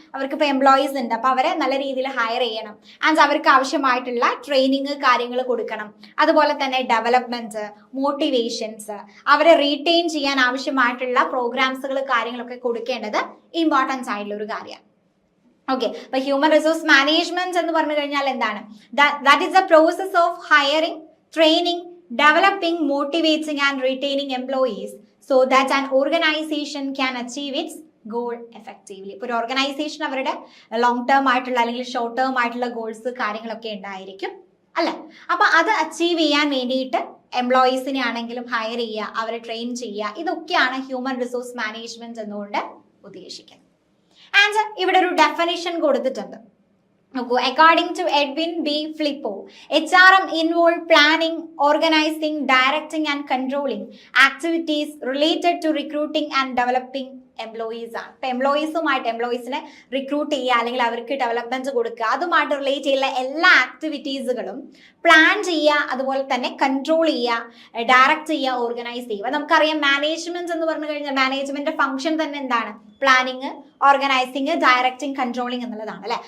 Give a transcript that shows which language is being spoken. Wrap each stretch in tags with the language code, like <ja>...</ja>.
<ml>അവർക്ക് ഇപ്പോൾ എംപ്ലോയീസ് ഉണ്ട്, അപ്പൊ അവരെ നല്ല രീതിയിൽ ഹയർ ചെയ്യണം. ആൻഡ് അവർക്ക് ആവശ്യമായിട്ടുള്ള ട്രെയിനിങ് കാര്യങ്ങൾ കൊടുക്കണം. അതുപോലെ തന്നെ ഡെവലപ്മെന്റ്, മോട്ടിവേഷൻസ്, അവരെ റീറ്റെയിൻ ചെയ്യാൻ ആവശ്യമായിട്ടുള്ള പ്രോഗ്രാംസുകൾ കാര്യങ്ങളൊക്കെ കൊടുക്കേണ്ടത് ഇമ്പോർട്ടൻസ് ആയിട്ടുള്ള ഒരു കാര്യമാണ്. ഓക്കെ, അപ്പൊ ഹ്യൂമൻ റിസോഴ്സ് മാനേജ്മെന്റ് എന്ന് പറഞ്ഞു കഴിഞ്ഞാൽ എന്താണ്?</ml> <en>That is the process of hiring, training, developing, motivating and retaining employees so that an organization can achieve its goal effectively.</en> <ml>ഇപ്പോൾ ഒരു ഓർഗനൈസേഷൻ അവരുടെ ലോങ് ടേം ആയിട്ടുള്ള അല്ലെങ്കിൽ ഷോർട്ട് ടേം ആയിട്ടുള്ള ഗോൾസ് കാര്യങ്ങളൊക്കെ ഉണ്ടായിരിക്കും അല്ലെ. അപ്പൊ അത് അച്ചീവ് ചെയ്യാൻ വേണ്ടിയിട്ട് എംപ്ലോയീസിനെ ആണെങ്കിലും ഹയർ ചെയ്യുക, അവരെ ട്രെയിൻ ചെയ്യുക, ഇതൊക്കെയാണ് ഹ്യൂമൻ റിസോഴ്സ് മാനേജ്മെന്റ് എന്നുകൊണ്ട് ഉദ്ദേശിക്കുന്നത്. ആൻഡ് ഇവിടെ ഒരു ഡെഫിനിഷൻ കൊടുത്തിട്ടുണ്ട്.</ml> <en>According to Edwin B. Flippo, HRM involve planning, organizing, directing and controlling activities related to recruiting and developing employees ആണ്.</en> <ml>ഇപ്പൊ എംപ്ലോയീസിനെ റിക്രൂട്ട് ചെയ്യുക അല്ലെങ്കിൽ അവർക്ക് ഡെവലപ്മെന്റ് കൊടുക്കുക, അതുമായിട്ട് റിലേറ്റ് ചെയ്യുന്ന എല്ലാ ആക്ടിവിറ്റീസുകളും പ്ലാൻ ചെയ്യുക, അതുപോലെ തന്നെ കൺട്രോൾ ചെയ്യുക, ഡയറക്റ്റ് ചെയ്യുക, ഓർഗനൈസ് ചെയ്യുക. നമുക്കറിയാം മാനേജ്മെന്റ് എന്ന് പറഞ്ഞു കഴിഞ്ഞാൽ മാനേജ്മെന്റ് ഫംഗ്ഷൻ തന്നെ എന്താണ്? പ്ലാനിങ്, ഓർഗനൈസിങ്, ഡയറക്റ്റിംഗ്, കൺട്രോളിങ് എന്നുള്ളതാണ് അല്ലെ.</ml>